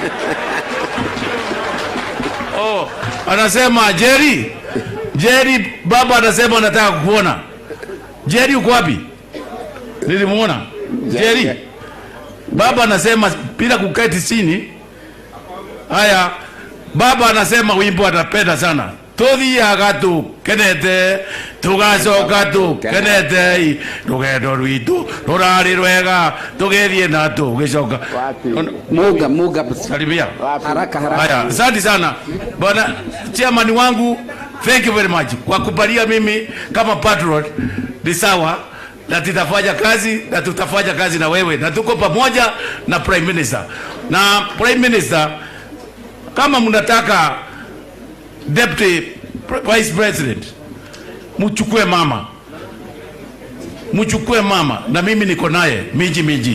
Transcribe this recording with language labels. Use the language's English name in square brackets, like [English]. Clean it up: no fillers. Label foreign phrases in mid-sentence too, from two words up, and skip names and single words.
[Swahili] Anasema Jerry baba anasema anataka kukuona. Jerry uko wapi? Nilimuona. Jerry. Baba anasema bila kuketi chini. Haya, baba anasema wimbo atapenda sana. [Kikuyu] Tuthiaga tu kenete, tugacoka tu kenete, rugendo rwitu rurari rwega, tugethie na tugicoka. [Swahili] Muga salimia haraka. Haya, asante sana bwana chairman wangu, [English] thank you very much [Swahili] kwa kubalia mimi kama patriot. Ni sawa, na tutafanya kazi na tutafanya kazi na wewe, na tuko pamoja na [English] Prime Minister. [Swahili] Na [English] Prime Minister, [Swahili] kama mnataka [English] Deputy Vice President, [Swahili] mchukue mama na mimi niko naye minji.